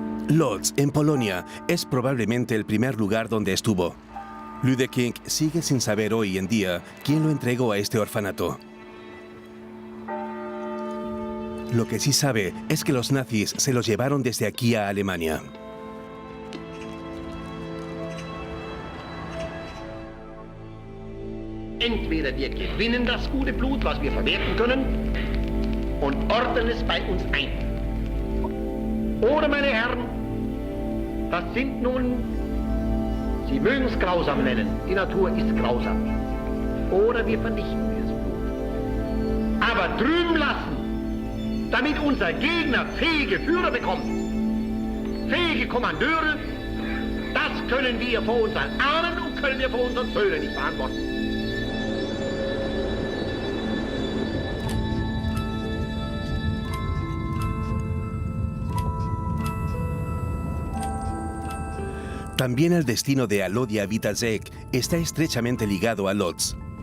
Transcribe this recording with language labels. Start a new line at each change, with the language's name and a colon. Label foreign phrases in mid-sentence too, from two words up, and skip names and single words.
Spanish: Lodz, en Polonia, es probablemente el primer lugar donde estuvo. Ludeking sigue sin saber hoy en día quién lo entregó a este orfanato. Lo que sí sabe es que los nazis se los llevaron desde aquí a Alemania.
German: Entweder wir gewinnen das gute Blut, was wir verwerten können, und ordnen es bei uns ein. Oder, meine Herren, das sind nun, Sie mögen es grausam nennen, die Natur ist grausam. Oder wir vernichten dieses Blut. Aber drüben lassen, damit unser Gegner fähige Führer bekommt, fähige Kommandeure, das können wir vor unseren Ahnen und können wir vor unseren Söhnen nicht verantworten.
Spanish: También el destino de Alodia Witasek está estrechamente ligado a Lodz.